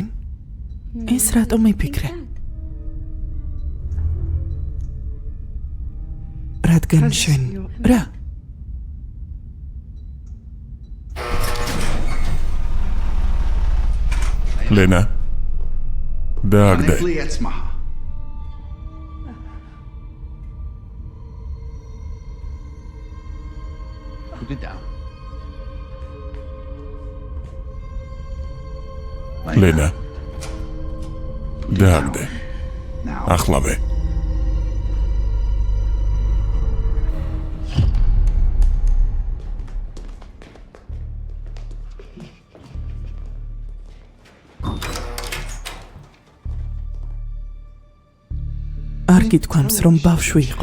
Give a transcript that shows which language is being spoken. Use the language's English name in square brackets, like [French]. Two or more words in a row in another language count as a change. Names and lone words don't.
[Georgian] ეს რატომ მიფიქრე? რადგან შენ რა? ლენა. დააგდე. [English] Put it down. [Georgian] ლენა. დააგდე. ახლავე. არ გითქვამს რომ ბავშვი იყო.